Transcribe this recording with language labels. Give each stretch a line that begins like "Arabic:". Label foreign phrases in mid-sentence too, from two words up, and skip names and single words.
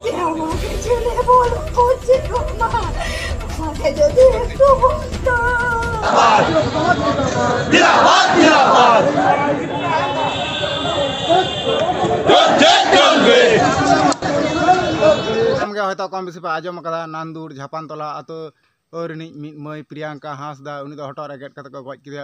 Bangla: আমাকে ছেড়ে বড় করছে গো মা, আমাকে যদি একটু বলতো।
Santali: ᱜᱮ ᱦᱚᱭᱛᱳ ᱠᱚᱢ ᱵᱮᱥᱤ ᱯᱮ ᱟᱸᱡᱚᱢ ᱟᱠᱟᱫᱟ ᱱᱟᱱᱫᱩᱨ ᱡᱷᱟᱯᱟᱱᱛᱚᱞᱟ ᱟᱛᱳ ᱨᱤᱱᱤᱡ ᱢᱤᱫ ᱢᱟᱹᱭ ᱯᱨᱤᱭᱟᱝᱠᱟ ᱦᱟᱸᱥᱫᱟ, ᱩᱱᱤ ᱫᱚ ᱦᱚᱴᱚᱜ ᱨᱮ ᱜᱮᱫ ᱠᱟᱛᱮ ᱠᱚ ᱜᱚᱡ ᱠᱮᱫᱮᱭᱟ।